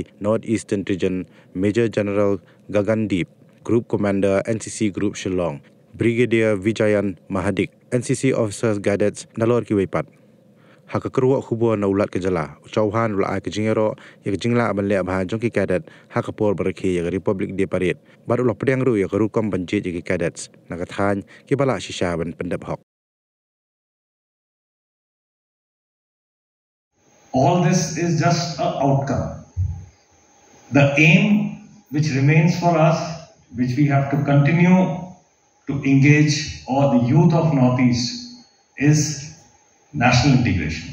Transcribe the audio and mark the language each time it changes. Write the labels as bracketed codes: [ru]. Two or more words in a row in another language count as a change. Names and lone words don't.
[en] North Eastern Region Major General Gagandeep Group Commander NCC Group Shillong Brigadier Vijayan Mahadik NCC Officers Cadets [kha] Nalor ki Weipat hakakerwa khubor na ulat ke jala Chauhan ula ke jingero ya jingla abanle abha jongki cadet hakapor barki ya Republic Day Parade bar ula pedang ru ya rukom banjit ya cadets nakathan ki bala shisha ban pendap hok. [en] All this is just an outcome. The aim which remains for us, which we have to continue to engage all the youth of Northeast, is national integration.